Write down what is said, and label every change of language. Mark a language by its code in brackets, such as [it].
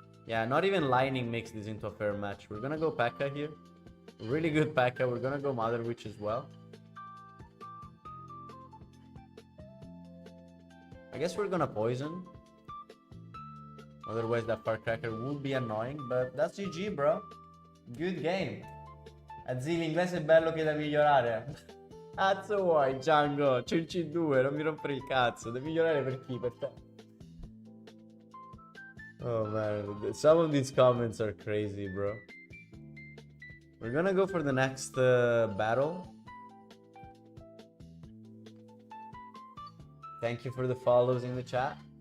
[en] Yeah, not even Lightning makes this into a fair match. We're gonna go P.E.K.K.A. here. Really good P.E.K.K.A. We're gonna go Mother Witch as well. I guess we're gonna poison. Otherwise that firecracker would be annoying, but that's GG, bro. Good game. [it] Azzi, l'inglese è bello che da migliorare. Cazzo vuoi, Django? C'è il C2, non mi rompere il cazzo. Devi migliorare per chi? Per te. [en] Oh man, some of these comments are crazy, bro. We're gonna go for the next battle. Thank you for the follows in the chat.